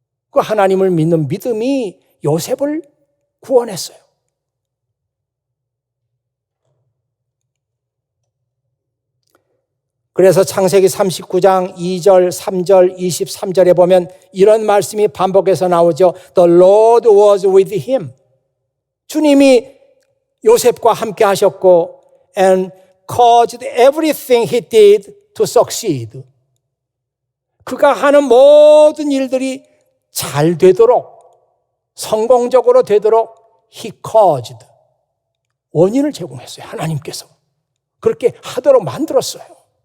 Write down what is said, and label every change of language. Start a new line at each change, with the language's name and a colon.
Korean: 그 하나님을 믿는 믿음이 요셉을 구원했어요. 그래서 창세기 39장 2절, 3절, 23절에 보면 이런 말씀이 반복해서 나오죠.
English: The Lord was with him.
Korean: 주님이 요셉과 함께 하셨고
English: and caused everything he did to succeed.
Korean: 그가 하는 모든 일들이 잘 되도록, 성공적으로 되도록
English: he caused.
Korean: 원인을 제공했어요. 하나님께서. 그렇게 하도록 만들었어요.